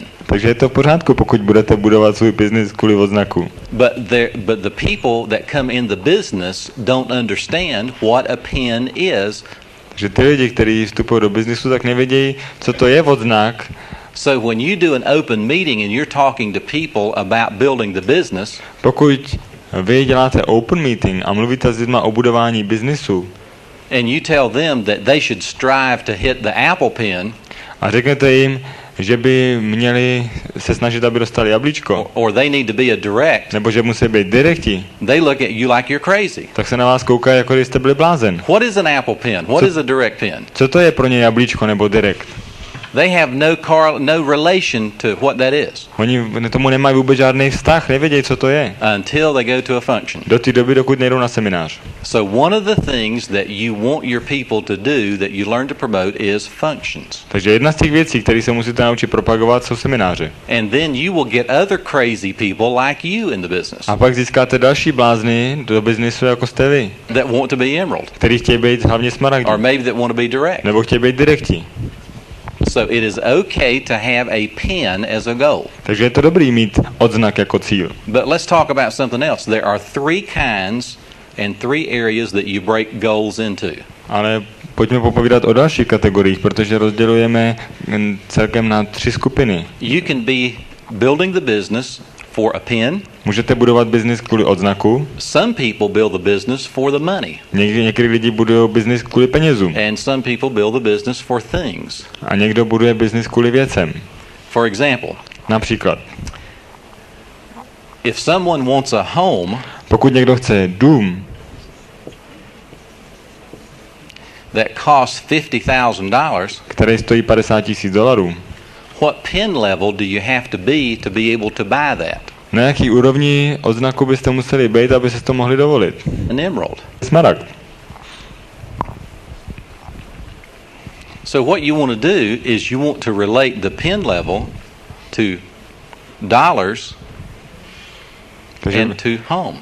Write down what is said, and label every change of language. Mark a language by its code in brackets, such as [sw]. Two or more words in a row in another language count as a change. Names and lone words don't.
[cs] Takže je to v pořádku, pokud budete budovat svůj biznis kvůli odznaku. [en] But the people that come in the business don't understand what a pen is. [cs] Takže ty lidi, kteří vstupují do biznisu, tak nevědějí, co to je odznak. [en] So when you do an open meeting and you're talking to people about building the business, [cs] Pokud vy děláte [en] open meeting [cs] a mluvíte s lidmi o budování biznisu [en] and you tell them that they should strive to hit the Apple pen, [cs] a řeknete jim, že by měli se snažit, aby dostali jablíčko, [en] or they need to be a direct, [cs] nebo že musí být direkti, [en] they look at you like you're crazy. [cs] tak se na vás koukají, jako když jste byli blázen. [en] What is an Apple pen? What is a direct pen? [cs] Co to je pro ně jablíčko nebo direkt? [en] They have no relation to what that is [cs] Oni tomu nemají vůbec žádný vztah, nevědějí, co to je. [en] until they go to a function. [cs] Do té doby, dokud nejdou na seminář. [en] So one of the things that you want your people to do that you learn to promote is functions. [cs] Takže jedna z těch věcí, které se musíte naučit propagovat, jsou semináře. [en] And then you will get other crazy people like you in the business [cs] A pak získáte další blázny do biznisu, jako jste vy, [en] that want to be emerald, [cs] který chtějí být hlavně smaragdi, [en] or maybe that want to be direct. [cs] nebo chtějí být direkti. [en] So it is okay to have a pen as a goal. [cs] Takže je to dobrý mít odznak jako cíl. [en] But let's talk about something else. There are three kinds and three areas that you break goals into. [cs] Ale pojďme popovídat o dalších kategoriích, protože rozdělujeme celkem na 3 skupiny. [en] You can be building the business for a pen. [cs] Můžete budovat biznis kvůli odznaku. [en] Some people build the business for the money. [cs] Někdy lidi budují biznis kvůli penězům. [en] And some people build the business for things. [cs] A někdo buduje biznis kvůli věcem. [en] For example, [cs] Například, [en] if someone wants a home [cs] pokud někdo chce dům, [en] that costs $50,000, [cs] který stojí $50,000, [en] what pen level do you have to be able to buy that? [cs] na jaký úrovni odznaku byste museli být, aby se to mohli dovolit? [en] An emerald. [cs] Smaragd. [en] So what you want to do is you want to relate the pen level to dollars and to home.